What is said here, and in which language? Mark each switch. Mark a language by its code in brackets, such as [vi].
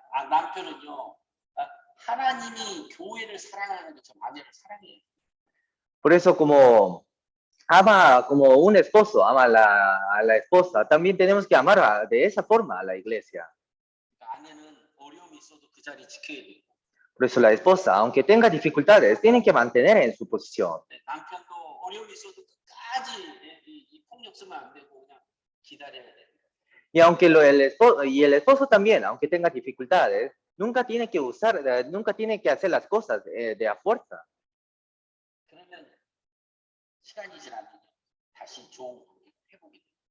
[ko] 남편은요, 하나님이 교회를 사랑하는 것처럼 아내를 사랑해요. [es] Por eso como ama como un esposo ama a la esposa, también tenemos que amar de esa forma a la iglesia. [ko] 아내는 어려움이 있어도 그 자리 지켜야 돼요. [es] Por eso la esposa, aunque tenga dificultades, tiene que mantener en su posición. [ko] 남편도 어려움이 있어도 끝까지 이 폭력 쓰면 안 되고 그냥 기다려야 돼요. [es] Y aunque el esposo también, aunque tenga dificultades, nunca tiene que hacer las cosas de a fuerza. [ko] 그러면 시간이 지나면 다시 좋은 관계가 회복이 돼요.